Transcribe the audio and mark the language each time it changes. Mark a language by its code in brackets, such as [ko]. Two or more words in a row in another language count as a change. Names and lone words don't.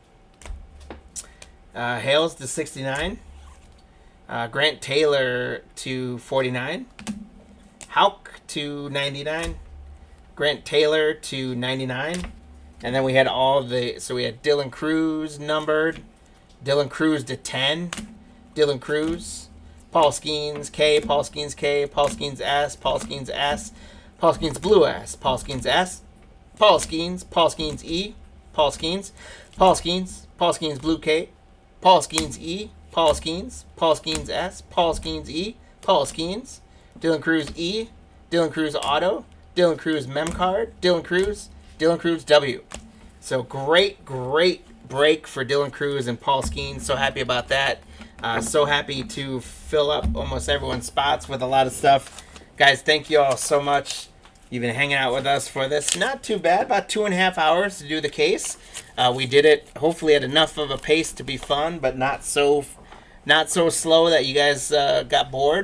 [en] Hales to 69. Grant Taylor to 49. Houck to 99. Grant Taylor to 99. And then we had so we had Dylan Cruz numbered. Dylan Cruz to 10. Dylan Cruz. Paul Skeens K. Paul Skeens K. Paul Skeens S. Paul Skeens S. Paul Skeens Blue S. Paul Skeens S. Paul Skeens. Paul Skeens E. Paul Skeens. Paul Skeens. Paul Skeens Blue K. Paul Skeens E. Paul Skeens. Paul Skeens S. Paul Skeens E. Paul Skeens. Dylan Cruz E. Dylan Cruz Auto. Dylan Cruz Mem Card. Dylan Cruz. Dylan Cruz W. So great break for Dylan Cruz and Paul Skeens. So happy about that. So happy to fill up almost everyone's spots with a lot of stuff. Guys, thank you all so much. You've been hanging out with us for this. Not too bad. About 2.5 hours to do the case. We did it hopefully at enough of a pace to be fun, but not so slow that you guys got bored.